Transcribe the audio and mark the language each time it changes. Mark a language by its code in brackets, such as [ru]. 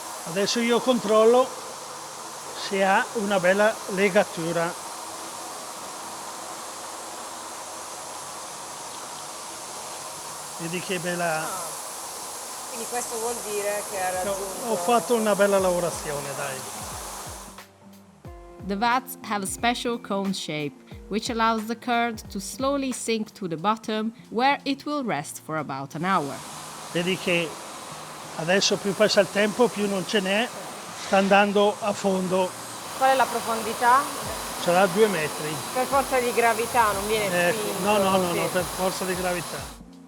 [it] Adesso io controllo se ha una bella legatura. Vedi che bella... Quindi questo vuol dire che ha raggiunto... Ho fatto una bella lavorazione, dai. [en] The vats have a special cone shape, which allows the curd to slowly sink to the bottom, where it will rest for about an hour. [it] Vedi che adesso più passa il tempo, più non ce n'è, sta andando a fondo. Qual è la profondità? Sarà 2 metri. Per forza di gravità non viene spinto? No, sì. per forza di gravità.